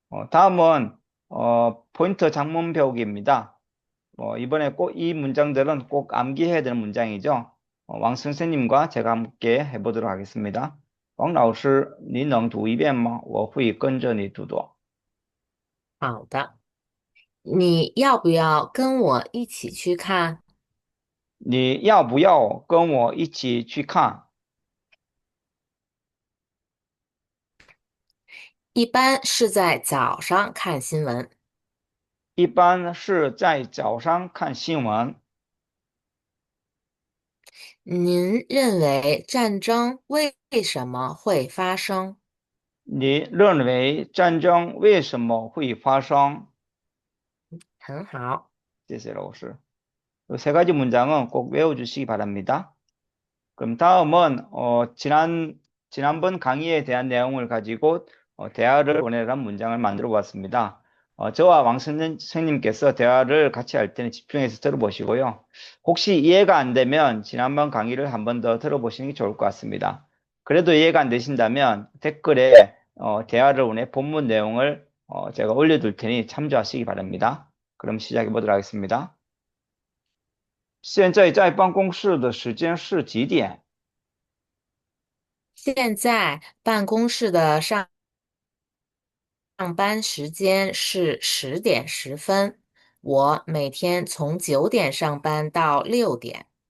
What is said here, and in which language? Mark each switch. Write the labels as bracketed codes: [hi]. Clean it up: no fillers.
[ko] 다음은 포인트 작문 배우기입니다. 이번에 꼭 이 문장들은 꼭 암기해야 되는 문장이죠. 왕 선생님과 제가 함께 해보도록 하겠습니다. [zh] 王老师,你能读一遍吗?我会跟着你读的。好的，你要不要跟我一起去看？你要不要跟我一起去看？一般是在早上看新闻。一般是在早上看新闻。您认为战争为什么会发生？你认为战争为什么会发生？很好。谢谢老师。 [ko] 이 세 가지 문장은 꼭 외워주시기 바랍니다. 그럼 다음은 지난번 강의에 대한 내용을 가지고 대화를 보내라는 문장을 만들어 보았습니다. 저와 왕 선생님께서 대화를 같이 할 때는 집중해서 들어보시고요. 혹시 이해가 안 되면 지난번 강의를 한 번 더 들어보시는 게 좋을 것 같습니다. 그래도 이해가 안 되신다면 댓글에 대화를 보내 본문 내용을 제가 올려둘 테니 참조하시기 바랍니다. 그럼 시작해 보도록 하겠습니다. [zh] 现在在办公室的时间是几点？现在办公室的上班时间是10点10分，我每天从9点上班到6点。